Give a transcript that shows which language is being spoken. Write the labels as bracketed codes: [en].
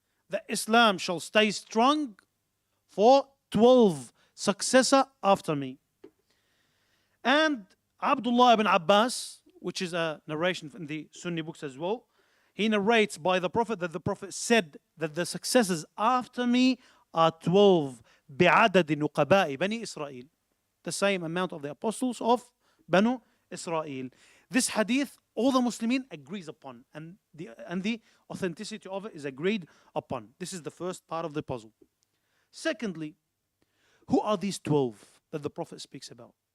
[en] The Islam shall stay strong for 12 successor after me. And Abdullah ibn Abbas, which is a narration in the Sunni books as well, he narrates by the Prophet that the Prophet said that the successors after me are 12 [ar] بعدد نقباء بني إسرائيل. [en] The same amount of the apostles of Banu Israel. This hadith, all the Muslimin agrees upon, and the authenticity of it is agreed upon. This is the first part of the puzzle. Secondly, who are these 12 that the Prophet speaks about?